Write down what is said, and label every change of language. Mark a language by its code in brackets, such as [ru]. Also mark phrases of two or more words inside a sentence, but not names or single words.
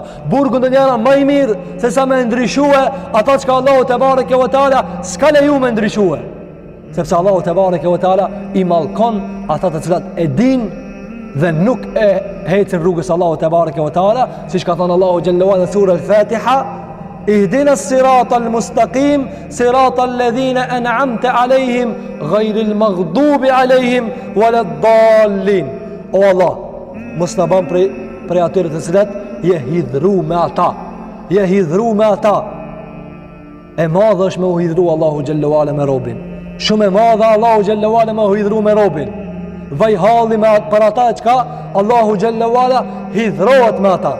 [sq] Burgu ndonjëherë më i mirë se sa më ndryshua ato që Allahu [ar] تبارك وتعالى [sq] s'ka leju më ndryshua. Sepse Allahu [ar] تبارك وتعالى [sq] i mallkon ata të cilat e din dhe nuk e hecin rrugës Allahu [ar] تبارك وتعالى, [sq] siç ka thënë Allahu [ar] جل وعلا [sq] në sura Al-Fatiha, [ar] اهدنا الصراط المستقيم صراط الذين أنعمت عليهم غير المغضوب عليهم ولا الضالين. [sq] O Allah, mos na bën prej atyre të cilët je hidhru me ata. Je hidhru me ata. E madhe është me u hidhru Allahu [ar] جل وعلا [sq] me robin. Shumë e madhe Allahu [ar] جل وعلا [sq] me u hidhru me robin. Vaj halli me për ata çka Allahu [ar] جل وعلا [sq] hidhrohet me ata.